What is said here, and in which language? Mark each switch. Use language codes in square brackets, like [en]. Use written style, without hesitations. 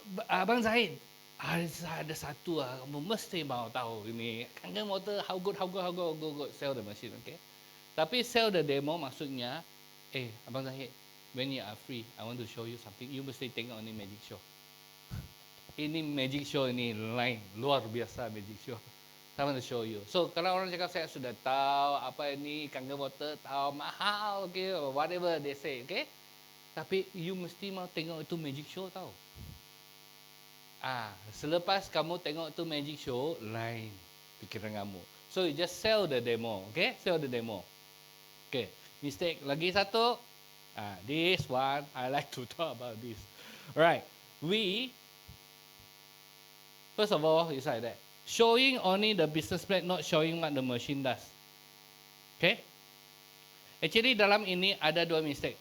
[ms] Abang Zahid, ada satu kamu mesti mau tahu ini. [en] Kangen water how good. Sell the machine, okay? [ms] Tapi [en] sell the demo [ms] maksudnya, [en] Abang Zahid, when you are free, I want to show you something. You [ms] mesti tengok ni [en] magic show. [ms] ini magic show ini lain, luar biasa [en] magic show. I want to show you. [ms] So kalau orang cakap saya sudah tahu apa ini kangen water, tahu mahal, okay, [en] whatever they say, [ms] okay. Tapi you mesti mau tengok itu magic show tahu. Selepas kamu tengok tu magic show, lain pikiran kamu. [en] So you just sell the demo, okay? Sell the demo. Okay. Mistake [ms] lagi satu. [en] This one I like to talk about this. Alright. First of all, it's like that. Showing only the business plan, not showing what the machine does. Okay? [ms] Actually dalam ini ada dua mistake.